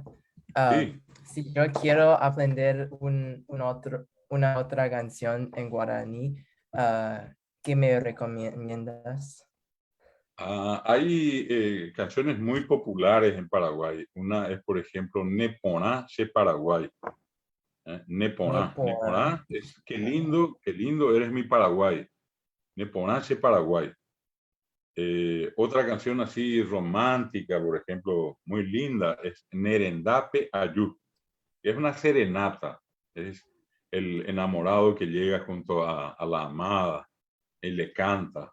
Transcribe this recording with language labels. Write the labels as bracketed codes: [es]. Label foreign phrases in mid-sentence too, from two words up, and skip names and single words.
[es] Sí. Si yo quiero aprender una otra canción en guaraní, ¿qué me recomiendas? Hay canciones muy populares en Paraguay. Una es, por ejemplo, Neponá che Paraguay. Neponá. Neponá es qué lindo eres mi Paraguay. Neponá che Paraguay. Otra canción así romántica, por ejemplo, muy linda, es Nerendape Ayú. Es una serenata. Es el enamorado que llega junto a la amada y le canta.